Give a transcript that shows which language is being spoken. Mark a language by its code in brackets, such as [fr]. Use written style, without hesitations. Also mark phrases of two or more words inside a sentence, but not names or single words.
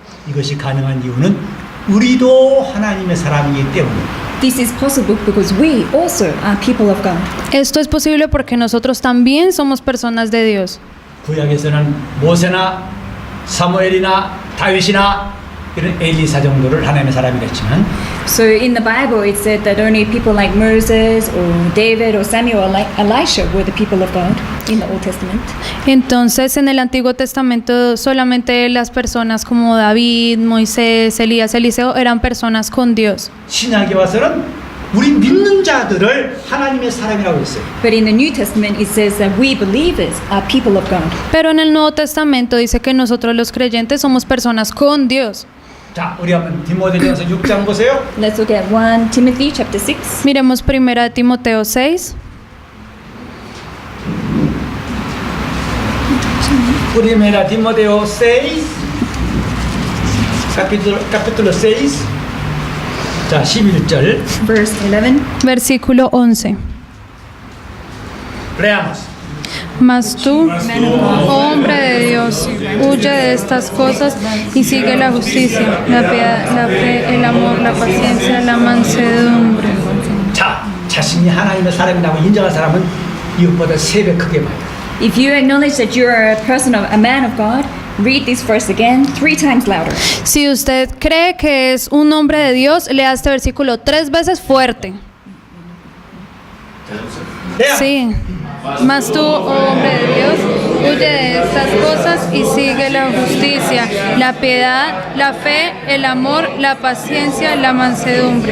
[ko] 이것이 가능한 이유는 우리도 하나님의 사람이기 때문에. [en] This is possible because we also are people of God. [es] Esto es posible porque nosotros también somos personas de Dios. [ko] 구약에서는 모세나 사무엘이나 다윗이나 이런 엘리사 정도를 하나님의 사람이랬지만 [en] So in the Bible it said that only people like Moses or David or Samuel or like Elisha were the people of God in the Old Testament. [es] Entonces en el Antiguo Testamento solamente las personas como David, Moisés, Elías, Eliseo eran personas con Dios. [ko] 신약에 와서는 우리 믿는 자들을 하나님의 사람이라고 했어요. [en] But in the New Testament it says that we believers are people of God. [es] Pero en el Nuevo Testamento dice que nosotros los creyentes somos personas con Dios. [ko] 자, 우리 한번 디모데전서 6장 보세요. [en] Let's look at 1 Timothy chapter 6. [es] Miremos 1 Timoteo 6. Primera Timoteo 6 capítulo 6. [ko] 자, 11절. [en] Verse 11. [es] Versículo 11. Leamos. Mas tú, oh hombre de Dios, huye de estas cosas y sigue la justicia, la piedad, la fe, el amor, la paciencia, la mansedumbre. [ko] 자, 자신이 하나님의 사람이라고 인정한 사람은 이것보다 3배 크게 봐요. [en] If you acknowledge that you are a person of a man of God, read this verse again 3 times louder. [es] Si usted cree que es un hombre de Dios, lea este versículo 3 veces fuerte. leamos. Sí. Mas tú, oh hombre de Dios, huye de estas cosas y sigue la justicia, la piedad, la fe, el amor, la paciencia, la mansedumbre.